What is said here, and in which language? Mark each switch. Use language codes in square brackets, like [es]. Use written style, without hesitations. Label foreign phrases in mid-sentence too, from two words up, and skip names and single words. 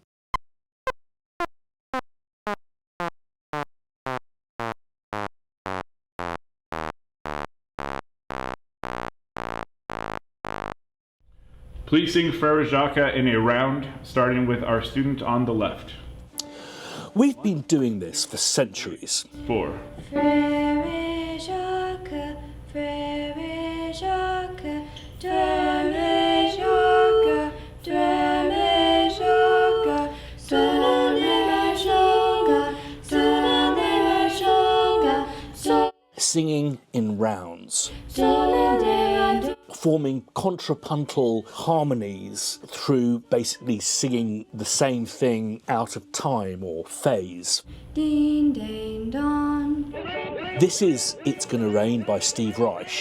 [en] Please sing Frere Jacques in a round, starting with our student on the left. We've been doing this for centuries. 4. Frere Jacques, Frere Jacques, Frere Jacques, Frere Jacques, Frere Jacques, Singing in rounds, forming contrapuntal harmonies through basically singing the same thing out of time or phase. Ding ding dong. This is It's Gonna Rain by Steve Reich.